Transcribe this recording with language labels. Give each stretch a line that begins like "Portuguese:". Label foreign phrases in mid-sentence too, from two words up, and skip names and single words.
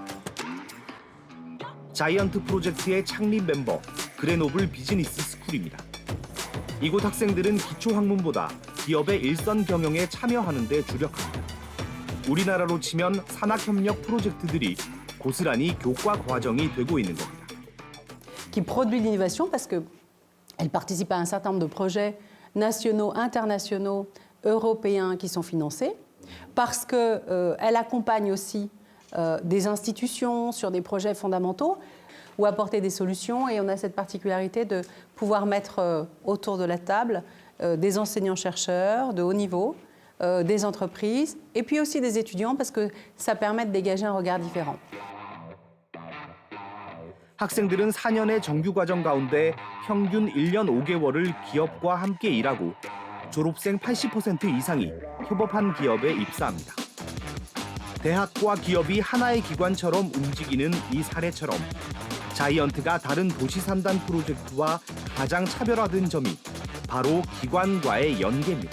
Korean: 자이언트 프로젝트의 창립 멤버 그레노블 비즈니스 스쿨입니다. 이곳 학생들은 기초학문보다 기업의 일선 경영에 참여하는 데 주력합니다. 우리나라로 치면 산학협력 프로젝트들이 고스란히 교과 과정이 되고 있는 겁니다.
French: Qui produit l'innovation parce qu'elle participe à un certain nombre de projets nationaux, internationaux, européens qui sont financés, parce qu'elle accompagne aussi des institutions sur des projets fondamentaux ou apporter des solutions. Et on a cette particularité de pouvoir mettre autour de la table des enseignants-chercheurs de haut niveau, des entreprises et puis aussi des étudiants parce que ça permet de dégager un regard différent.
Korean: 학생들은 4년의 정규과정 가운데 평균 1년 5개월을 기업과 함께 일하고 졸업생 80% 이상이 협업한 기업에 입사합니다. 대학과 기업이 하나의 기관처럼 움직이는 이 사례처럼 자이언트가 다른 도시 3단 프로젝트와 가장 차별화된 점이 바로 기관과의 연계입니다.